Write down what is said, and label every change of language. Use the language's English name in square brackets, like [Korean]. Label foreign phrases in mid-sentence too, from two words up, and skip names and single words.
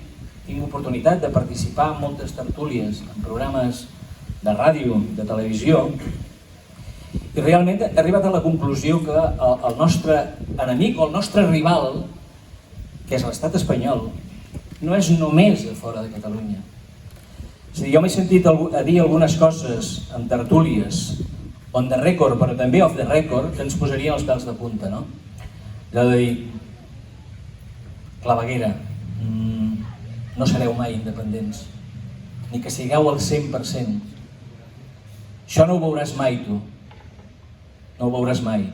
[Catalan] Tinc oportunitat de participar en moltes tertúlies, en programes de ràdio, de televisió, i realment he arribat a la conclusió que el nostre enemic o el nostre rival, que és l'estat espanyol, no és només a fora de Catalunya. És a dir, jo m'he sentit a dir algunes coses en tertúlies, [English] on the record, [Catalan] però també [English] off the record, [Catalan] que ens posarien els pèls de punta, no? Allò de dir, claveguera, no sereu mai independents, ni que sigueu al 100%. Això no ho veuràs mai, tu. No ho veuràs mai.